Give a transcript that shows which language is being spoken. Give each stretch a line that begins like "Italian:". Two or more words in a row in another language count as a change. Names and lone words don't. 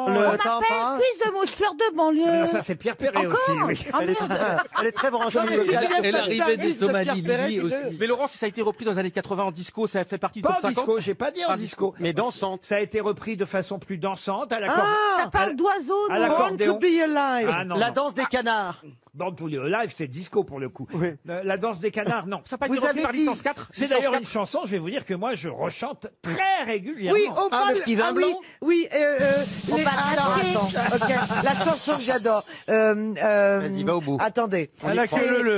French: On m'appelle fils de moucheur de banlieue. Ah, ça, c'est Pierre Perret aussi, oui. Ah, merde. Elle est très branchée. Elle arrivait du Somalie, Libye aussi. Mais Laurent, si ça a été repris dans les années 80 en disco, ça fait partie du Pas top en 50. disco, j'ai pas dit en disco. Mais dansante. Ça a été repris de façon plus dansante à la Ça parle d'oiseaux. à non Born to l'accordéon. be alive. Ah non, La non. danse des canards. Born to be alive, c'est disco pour le coup. La danse des canards, non. Ça n'a pas été repris par licence 4. C'est d'ailleurs une chanson, je vais vous dire que moi je rechante très régulièrement. Oui, au bal. le petit vin oui, blanc. oui. Au bal raté. Ok, la chanson que j'adore. Vas-y, va au bout. Attendez. À la queue leu.